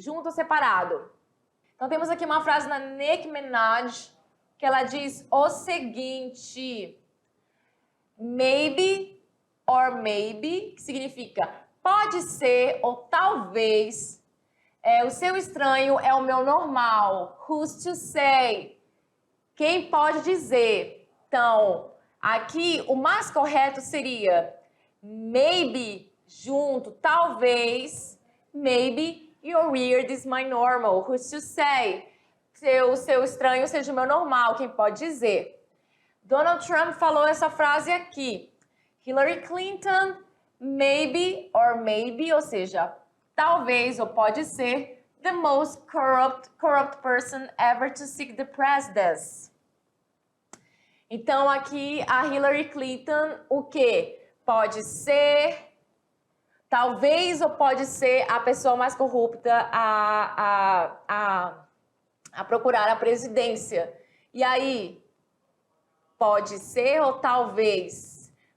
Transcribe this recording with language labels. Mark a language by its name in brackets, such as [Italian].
[Portuguese] Junto ou separado? Então temos aqui uma frase na Nicki Minaj que ela diz o seguinte: [English] maybe or maybe, [Portuguese] que significa pode ser ou talvez. O seu estranho é o meu normal. [English] Who's to say? [Portuguese] Quem pode dizer? Então, aqui o mais correto seria maybe junto, talvez. [English] Maybe your weird is my normal. Who's to say? [Portuguese] O seu estranho seja o meu normal, quem pode dizer? Donald Trump falou essa frase aqui. [English] Hillary Clinton, maybe or maybe, [Portuguese] ou seja, talvez ou pode ser, [English] the most corrupt person ever to seek the presidency. [Portuguese] Então, aqui, a Hillary Clinton, o quê? Pode ser, talvez ou pode ser a pessoa mais corrupta a procurar a presidência. E aí, pode ser ou talvez?